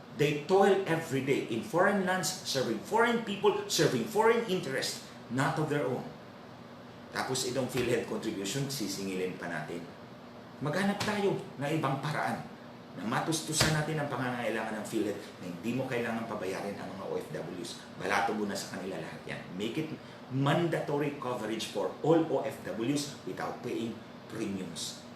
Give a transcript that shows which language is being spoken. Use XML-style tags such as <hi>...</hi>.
<en>They toil every day in foreign lands, serving foreign people, serving foreign interests, not of their own.</en> <tl>Tapos itong PhilHealth contribution, sisingilin pa natin. Maghanap tayo ng ibang paraan na matustusan natin ang pangangailangan ng PhilHealth na hindi mo kailangan pabayarin ang mga OFWs. Balato mo na sa kanila lahat yan.</tl> <en>Make it mandatory coverage for all OFWs without paying premiums.</en>